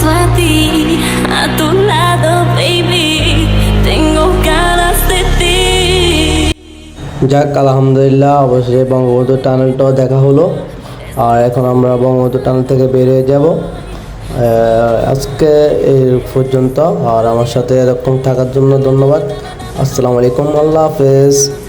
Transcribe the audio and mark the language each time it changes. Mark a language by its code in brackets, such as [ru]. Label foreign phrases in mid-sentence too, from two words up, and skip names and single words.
[es] a ti, a tu lado, baby, tengo ganas de ti. [bn] যাক আলহামদুলিল্লাহ, অবশ্যই বঙ্গবন্ধু টানেলটাও দেখা হলো। আর এখন আমরা বঙ্গবন্ধু টানেল থেকে বেরিয়ে যাব। আজকে এই পর্যন্ত। আর আমার সাথে এরকম থাকার জন্য ধন্যবাদ। [ar] السلام عليكم، الله حافظ.